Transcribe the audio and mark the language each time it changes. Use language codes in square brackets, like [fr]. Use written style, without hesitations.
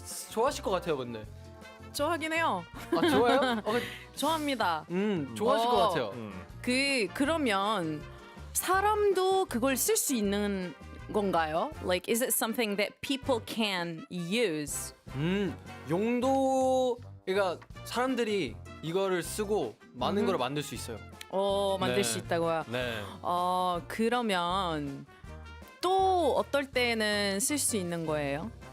[ko] 좋아하실 것 같아요, 근데. 좋아하긴 해요. 좋아요? 좋아합니다. 좋아하실 것 같아요. 그러면 사람도 그걸 쓸 수 있는 건가요? [en] Like, is it something that people can use? [ko] 용도, 그러니까 사람들이 이거를 쓰고 많은 걸 만들 수 있어요. 만들 네. 수 있다고요. 네. 그러면 또 어떨 때는 쓸 수 있는 거예요?